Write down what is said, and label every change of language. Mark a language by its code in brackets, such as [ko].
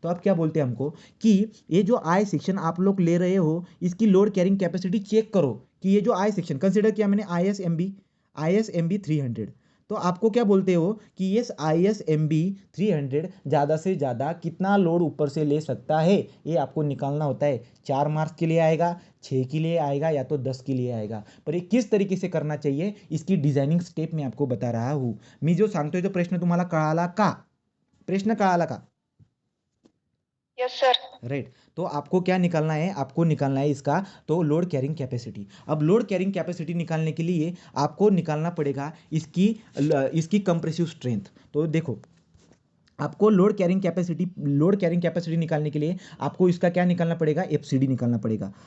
[hi] तो आप क्या बोलते हैं हमको कि ये जो आई सेक्शन आप लोग ले रहे हो, इसकी लोड कैरिंग कैपेसिटी चेक करो, कि ये जो आई सेक्शन कंसिडर किया मैंने, ISMB 300, तो आपको क्या बोलते हो कि ये ISMB 300 ज़्यादा से ज़्यादा कितना लोड ऊपर से ले सकता है, ये आपको निकालना होता है। 4 मार्क्स के लिए आएगा, 6 के लिए आएगा, या तो 10 के लिए आएगा, पर ये किस तरीके से करना चाहिए, इसकी डिझायनिंग स्टेप मैं आपको बता रहा हूँ। [mr] मी जो सांगतोय तो प्रश्न तुम्हाला कळाला का, प्रश्न कळाला का, [en] Yes sir. Right. [hi] तो आपको क्या निकालना है, आपको निकालना है इसका तो लोड कैरिंग कैपेसिटी। अब लोड कैरिंग कैपेसिटी निकालने के लिए आपको निकालना पड़ेगा इसकी कंप्रेसिव स्ट्रेंथ। तो देखो, आपको लोड कैरिंग कैपेसिटी निकालने के लिए आपको इसका क्या निकालना पड़ेगा, FCD निकालना पड़ेगा।